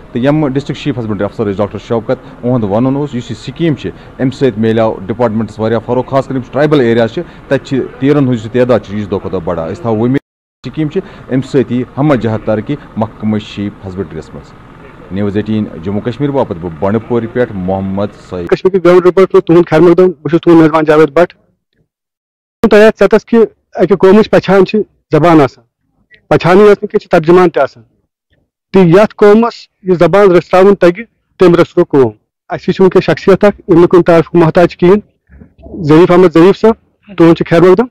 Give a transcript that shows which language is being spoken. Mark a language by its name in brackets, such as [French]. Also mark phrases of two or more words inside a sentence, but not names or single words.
[Kashmiri] تہٕ یِم [English] district chief husbandry officer [Kashmiri] ٲسۍ ڈاکٹر شوکت اُہُنٛد ونُن اوس یُس یہِ سکیٖم چھِ امہِ سۭتۍ میلیو ڈپارٹمنٹس واریاہ فروغ خاص کر یِم [English] tribal areas [Kashmiri] چھِ تتہِ چھِ تیرن ہٕنٛز یُس تعداد چھِ یہِ چھِ دۄہ کھۄتہٕ دۄہ بڑان. أسۍ تھاوو وۄمید سکیٖم چھِ امہِ سۭتۍ یی ہمہ جہت ترقی محکمہ [English] sheep husbandry [Kashmiri] منٛز. News 18 جموں کشمیر باپت بہٕ بنڈپورِ پٮ۪ٹھ محمد سعید. کشمیر کے [English] ground report [Kashmiri] تہد خیر مقدم بہٕ تہد میزبان جاوید بٹ. تۄہہِ یتھ ژٮ۪تس کہِ اکہِ قومٕچ پہچان چھِ زبان آسان پہچانٕے یٲژ نہٕ کینٛہہ چھِ ترجمان تہِ آسان تہٕ یتھ قومس یہِ زبان رٔژھراوُن تگہِ تٔمۍ رٔژھرو قوم. اَسہِ چھِ وٕنکٮ۪س شخصیت اکھ یِم نہٕ کُنہِ تعارفُک محتاج کِہیٖنۍ ظریٖف احمد ظریٖف صٲب تُہُنٛد چھُ خیر مقدم.